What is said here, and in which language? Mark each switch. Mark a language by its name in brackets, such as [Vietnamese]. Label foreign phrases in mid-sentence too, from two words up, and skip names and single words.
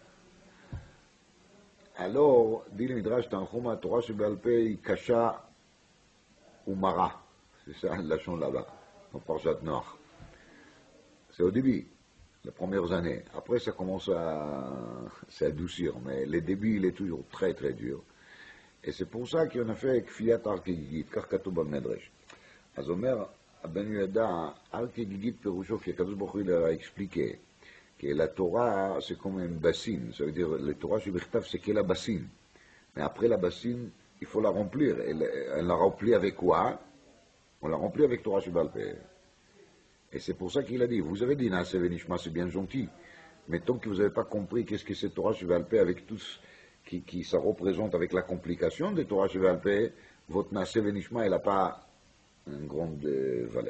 [French] Alors, dit le Midrash Tanchuma, [Hebrew] תורה שבעל פה, [French] il [Hebrew] קשה ומרה. [French] C'est ça la lachon là-bas, dans Parashat Noach. C'est au début, les premières années. Après, ça commence à s'adoucir, mais le début, il est toujours très très dur. Et c'est pour ça qu'on a fait [Hebrew] כפיית הר כגיגית, [French] car [Hebrew] כתוב במדרש. אז אומר הבן יהודה, הר כגיגית פירושו, כי הקדוש ברוך הוא [French] a expliqué que la Torah, c'est comme une bassine. Ça veut dire, la Torah שבכתב, c'est que la bassine. Mais après la bassine, il faut la remplir. Et on la remplit avec quoi? On la remplit avec [Hebrew] תורה שבעל פה. [French] Et c'est pour ça qu'il a dit, vous avez dit [Hebrew] נעשה ונשמע, [French] c'est bien gentil, mais tant que vous n'avez pas compris qu'est-ce que c'est [Hebrew] תורה שבעל פה [French] avec tout ce qui ça représente avec la complication de [Hebrew] תורה שבעל פה, [French] votre [Hebrew] נעשה ונשמע, [French] elle n'a pas une grande valeur.